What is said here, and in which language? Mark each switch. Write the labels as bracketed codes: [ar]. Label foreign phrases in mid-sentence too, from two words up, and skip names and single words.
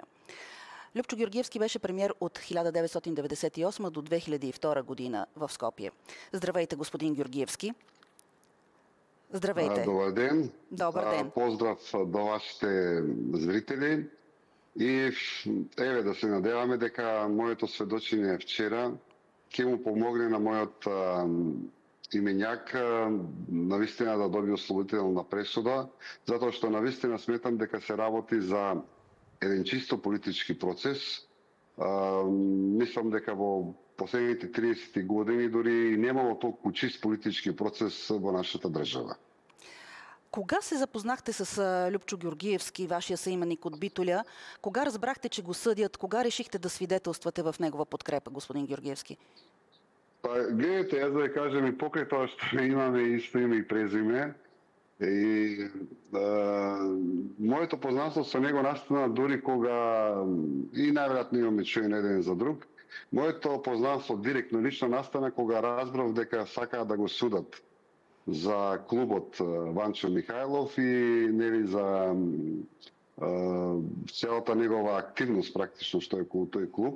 [bg] Любчо Георгиевски беше премиер от 1998 до 2002 година в Скопие. Здравейте, господин Георгиевски. Здравейте. Добър ден. Добър ден. Поздрав до вашите зрители. [mk] И да се надяваме дека моето сведочење вчера ќе му помогне на мојот именјак навистина да доби ослободителна пресуда, затоа што навистина сметам дека се работи за еден чисто политички процес. Мислам дека во последните 30 години дури немало толку чист политички процес во нашата држава. [bg] Кога се запознахте с Любчо Георгиевски, вашия съименник от Битоля? Кога разбрахте, че го съдят? Кога решихте да свидетелствате в негова подкрепа, господин Георгиевски? [mk] Гледайте, аз да кажем и покрай тоа што имаме исто име и презиме, и моето познанство со него настана дури кога и најверојатно имаме чуен еден за друг. Моето познанство директно лично настана кога разбрав дека сакаат да го судат за клубот Ванчо Михайлов и нели за целата негова активност практично што е тој клуб.